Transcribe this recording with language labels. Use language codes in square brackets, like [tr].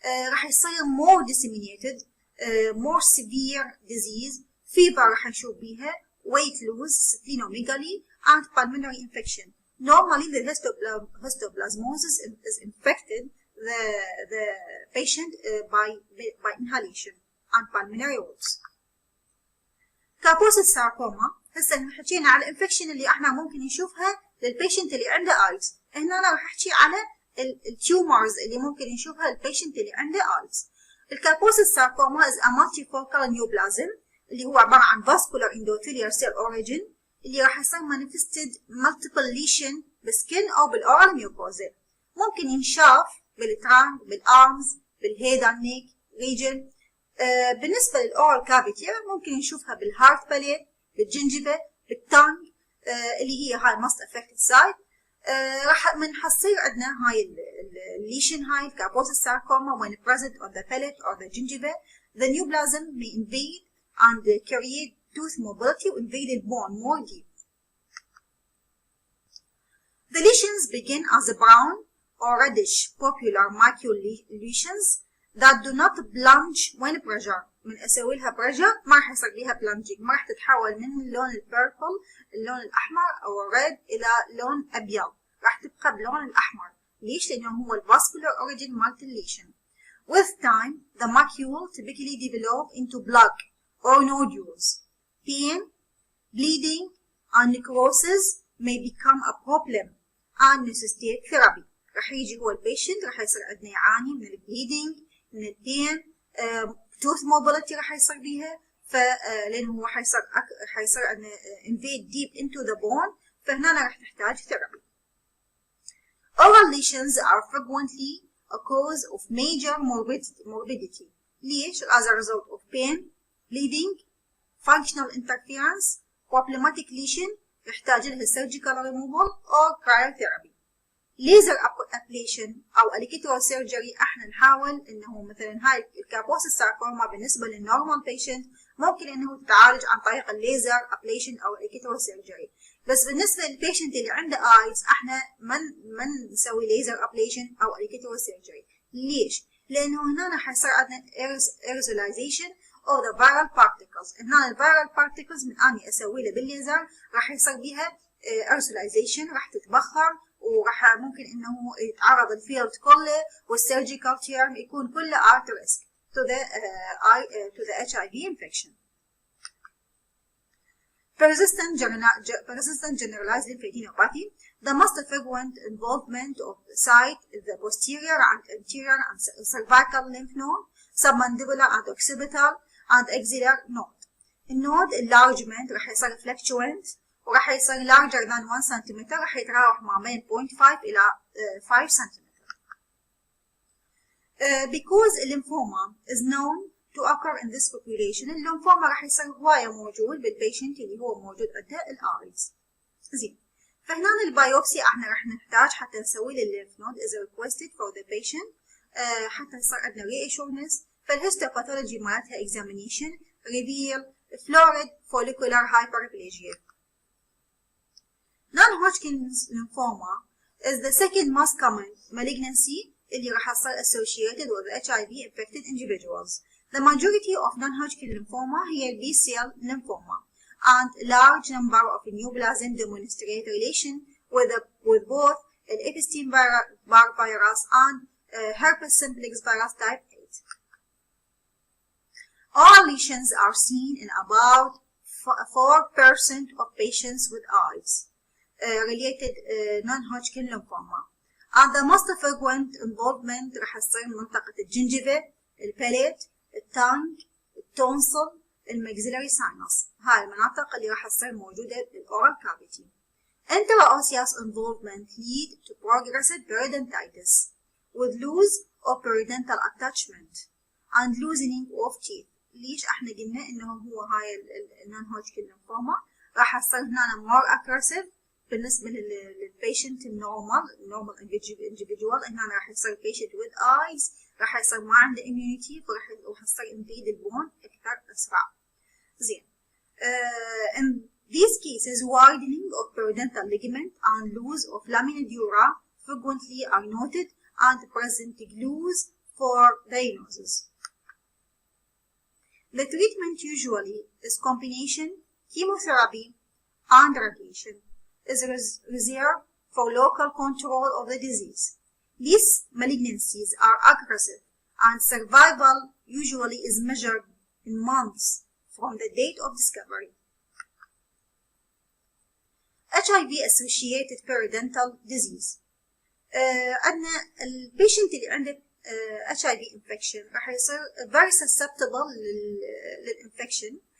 [ar] راح يصير [en] more disseminated, more severe disease, fever [ar] راح نشوف بها, [en] weight loss, splenomegaly and pulmonary infection. Normally the histoplasmosis is infected the patient by inhalation and pulmonary routes. Kaposi sarcoma. [ar] هسه حكينا على الانفكشن اللي احنا ممكن نشوفها للبيشنت اللي عنده ايدز. هنا انا راح احكي على التيومرز اللي ممكن نشوفها للبيشنت اللي عنده ايدز. [en] الكابوس sarcoma is a multifocal neoplasm [ar] اللي هو عبارة عن [en] vascular endothelial cell origin [ar] اللي راح يصير [en] manifested multiple lesion [ar] بالسكن او بالاورال ميوكوزا. ممكن ينشاف بالترانك، بالارمز، بالهيد اند نيك ريجن. بالنسبة للأورال كافيتي ممكن نشوفها بالهارت باليت، بالجنجبة، بالتانج اللي هي هاي [en] most affected side. [ar] راح حتصير عندنا هاي الليشن هاي الكابوس [en] sarcoma when present on the palate or the gingiva. The neoplasm may invade and create tooth mobility وinvade the bone more deep. The lesions begin as brown or reddish popular macule lesions that do not plunge when pressure. [ar] من اسوي لها pressure ما راح يصير ليها plunging، ما راح تتحول من اللون البيربل اللون الاحمر او الريد الى لون ابيض، راح تبقى بلون الاحمر. ليش؟ لانه هو الفاسكولار origin مالت الليشن. [en] With time, the macule typically develop into plaque or nodules. Pain, bleeding, and necrosis may become a problem and necessitate therapy. [ar] راح يجي هو البيشنت راح يصير عندنا يعاني من البليدنج، من البين، [en] tooth mobility [ar] راح يصير بيها، لأنه هو حيصير عندنا [en] invade deep into the bone، [ar] فهنا راح تحتاج therapy. [en] Oral lesions are frequently a cause of major morbidity. [ar] ليش؟ [en] as a result of pain, bleeding, functional interference, problematic lesion [ar] يحتاج لها [en] surgical removal or cryotherapy. [ar] laser ablation أو electrosurgery احنا نحاول انه مثلا هاي الكابوسيس ساركوما بالنسبة للنورمال patient ممكن انه تتعالج عن طريق الليزر ابليشن او electrosurgery، بس بالنسبة للبيشنت اللي عنده ايز احنا من نسوي ليزر ابليشن او electrosurgery. ليش؟ لانه هنا حيصير عندنا [en] aerosolization of the viral particles. [ar] هنا الفيرال particles من اني اسوي له بالليزر راح يصير بيها aerosolization، راح تتبخر وراح ممكن انه يتعرض الفيلد كله والسيرجيكال تيرم يكون كله [en] at risk to the HIV infection. Persistent generalized lymphadenopathy. The most frequent involvement of the site is the posterior and anterior and cervical lymph node, submandibular and occipital and axillary node. [ar] النود enlargement راح يصير fluctuant وراح يصير [en] larger than 1 cm، [ar] راح يتراوح ما بين 0.5 إلى 5 cm. [en] Because lymphoma is known to occur in this population، [ar] الليمفوما راح يصير هواية موجود بالبيشنت اللي هو موجود عنده الآيز. زين، فهنا البايوبسي احنا راح نحتاج حتى نسوي للليمف نود [en] is requested for the patient [ar] حتى يصير عندنا reassurance. فالهيستوباثولوجي مالتها [en] examination reveal florid follicular hyperplasia. Non-Hodgkin's lymphoma is the second most common malignancy [ar] اللي راح تصير [en] associated with HIV infected individuals. The majority of non-Hodgkin lymphoma هي B-cell lymphoma, and large number of neoplasm demonstrate relation with both Epstein-Barr virus and herpes simplex virus type 8. All lesions are seen in about 4% of patients with eyes related non-Hodgkin lymphoma, and the most frequent involvement [ar] راح تصير منطقة الجنجفة، الباليت، التانج، التونسل، الماكسيلاري ساينس. هاي المناطق اللي راح تصير موجودة بالأورال كافيتي. [en] Intraosseous involvement lead to progressive periodontitis with loose of periodontal attachment and loosening of teeth. [ar] ليش احنا قلنا انه هو هاي النون-هودجكن ليمفوما راح تصير هنا [en] more aggressive [ar] بالنسبة للبيشنت النورمال individual. هنا راح يصير [en] patient with eyes [ar] راح يصير ما عنده immunity فراح يصير invade البون أكثر أسرع. زين. [en] In these cases widening of periodontal ligament and loss of lamina dura frequently are noted and present clues for diagnosis. The treatment usually is combination chemotherapy and radiation is reserved for local control of the disease. These malignancies are aggressive and survival usually is measured in months from the date of discovery. HIV associated periodontal disease. [ar] عندنا البيشنت اللي عنده HIV infection راح يصير [en] very susceptible [ar] للinfection.